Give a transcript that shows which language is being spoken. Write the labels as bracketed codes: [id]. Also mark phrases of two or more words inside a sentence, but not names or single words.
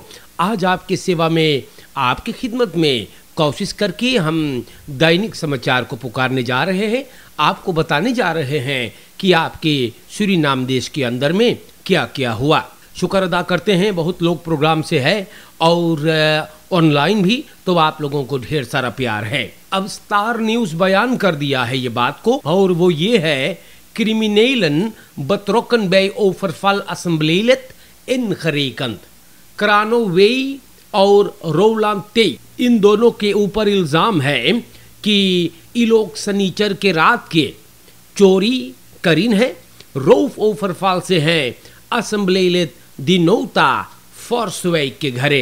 [hns] आज आपके सेवा में, आपकी खिदमत में कोशिश करके हम दैनिक समाचार को पुकारने जा रहे हैं, आपको बताने जा रहे हैं कि आपके सूरीनाम देश के अंदर में क्या क्या हुआ। शुक्र अदा करते हैं बहुत लोग प्रोग्राम से है और ऑनलाइन भी, तो आप लोगों को ढेर सारा प्यार है। अब स्टार न्यूज़ बयान कर दिया है ये बात को, और वो ये है [nl] criminelen betrokken bij overval assembleelid ingrekend. [hns] करानो वेई और रोलांड टे, इन दोनों के ऊपर इल्ज़ाम है कि ये लोग सनीचर के रात के चोरी करीन है, [nl] roof overval [hns] से हैं असेंबलीलेट दिनोता फॉर्सवे के घरे।